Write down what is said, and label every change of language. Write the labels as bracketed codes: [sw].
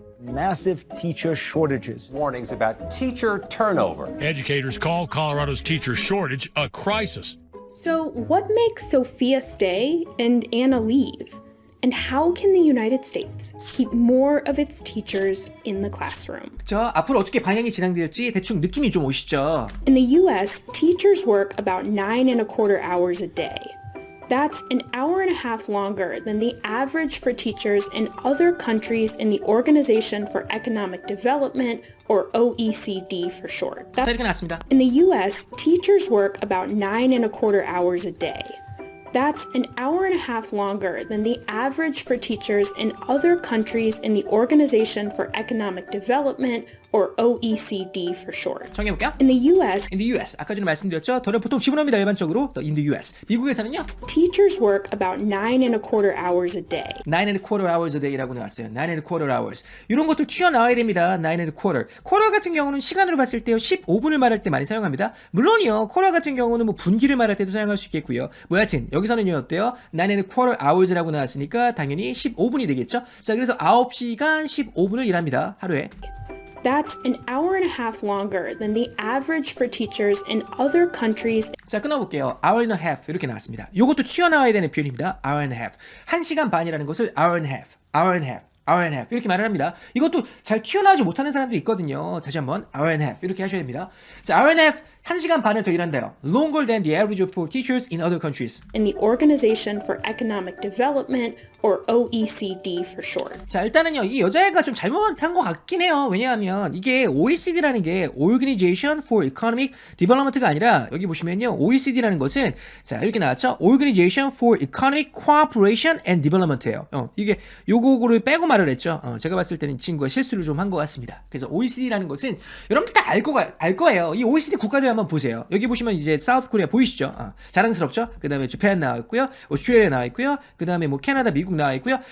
[en] Massive teacher shortages. Warnings about teacher turnover. Educators call Colorado's teacher shortage a crisis. So, what makes Sophia stay and Anna leave? And how can the United States keep more of its teachers in the classroom? [ko] 자, 앞으로 어떻게 방향이 진행될지 대충 느낌이 좀 오시죠? [en] In the US, teachers work about 9.25 hours a day. That's an hour and a half longer than the average for teachers in other countries in the Organization for Economic Development, or OECD for short. [ko] 자, 이렇게 나왔습니다. [en] In the US, teachers work about 9.25 hours a day. That's an hour and a half longer than the average for teachers in other countries in the Organization for Economic Development, or OECD for short. [ko] 정해볼게요. [en] In the US, In the US. [ko] 아까 전에 말씀드렸죠. 더는 보통 집어넣습니다. 일반적으로. [en] In the US. [ko] 미국에서는요. [en] teachers work about 9.25 hours a day. [ko] 9.25 hours a day라고 나왔어요. [en] 9.25 hours. [ko] 이런 것들 튀어나와야 됩니다. [en] 9.25. [ko] 쿼터 같은 경우는 시간으로 봤을 때요. 15분을 말할 때 많이 사용합니다. 물론이요. 쿼터 같은 경우는 뭐 분기를 말할 때도 사용할 수 있겠고요. 뭐 여하튼 여기서는요. 어때요? 9.25 hours라고 나왔으니까 당연히 15분이 되겠죠. 자, 그래서 9시간 15분을 일합니다. 하루에. [en] That's an hour and a half longer than the average for teachers in other countries. [ko] 자, 끊어볼게요. hour and a half 이렇게 나왔습니다. 이것도 튀어나와야 되는 표현입니다. [en] hour and a half. [ko] 1시간 반이라는 것을 [en] hour and a half, [ko] hour and a half, hour and a half 이렇게 말을 합니다. 이것도 잘 튀어나오지 못하는 사람도 있거든요. 다시 한번 [en] hour and a half [ko] 이렇게 하셔야 됩니다. 자, hour and a half 1시간 반을 더 일한다요. [en] Longer than the average for teachers in other countries. In the Organization for Economic Development, or OECD for short. [ko] 자, 일단은요, 이 여자애가 좀 잘못한 것 같긴 해요. 왜냐하면 이게 OECD라는 게 [en] Organization for Economic Development [ko] 가 아니라 여기 보시면요, OECD라는 것은 자, 이렇게 나왔죠. [en] Organization for Economic Cooperation and Development예요. [ko] 이게 요거를 빼고 말을 했죠. 제가 봤을 때는 이 친구가 실수를 좀 한 것 같습니다. 그래서 OECD라는 것은 여러분들 다 알 거예요. 이 OECD 국가들 한번 보세요. 여기 보시면 이제 사우스 코리아 보이시죠? 자랑스럽죠? 그 다음에 재팬 나와 있고요, 오스트레일리아 나와 있고요, 그 다음에 뭐 캐나다, 미국 나와 있고요.